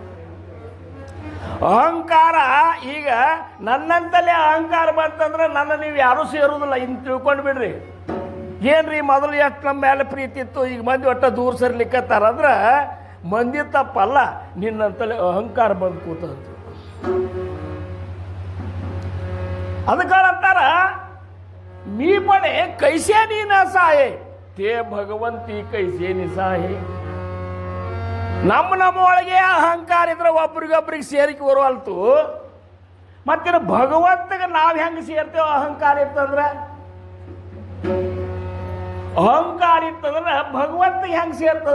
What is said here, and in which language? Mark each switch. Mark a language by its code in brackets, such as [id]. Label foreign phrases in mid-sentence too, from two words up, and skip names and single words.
[kn] ಯಾಕೋ ಸಾಂಬ ಅಹಂಕಾರ ಈಗ ನನ್ನಂತಲೇ ಅಹಂಕಾರ ಬಂತಂದ್ರೆ ನನ್ನ ನೀವು ಯಾರೂ ಸೇರುವುದಿಲ್ಲ ಇನ್ನು ತಿಳ್ಕೊಂಡು ಬಿಡ್ರಿ. ಏನ್ರಿ ಮೊದಲು ಎಷ್ಟು ನಮ್ಮ ಮೇಲೆ ಪ್ರೀತಿ ಇತ್ತು, ಈಗ ಮಂದಿ ಒಟ್ಟ ದೂರ ಸರ್ಲಿಕ್ಕತ್ತಾರಂದ್ರೆ ಮಂದಿ ತಪ್ಪಲ್ಲ, ನಿನ್ನಂತಲೇ ಅಹಂಕಾರ ಬಂದು ಕೂತಂತ. [mr] ಅದಕ್ಕಂತಾರ मी पणे कैसे नी नसाये ते भगवंती कैसे निसाहे. [kn] ನಮ್ಮ ಒಳಗೆ ಅಹಂಕಾರ ಇದ್ರೆ ಒಬ್ರಿಗೊಬ್ರಿಗೆ ಸೇರಿಕೆ ಬರುವಲ್ತು, ಮತ್ತೆ ಭಗವಂತಗೆ ನಾವು ಹೆಂಗೆ ಸೇರ್ತೇವೆ? ಅಹಂಕಾರ ಇತ್ತಂದ್ರೆ ಭಗವಂತಗೆ ಹೆಂಗೆ ಸೇರ್ತದ?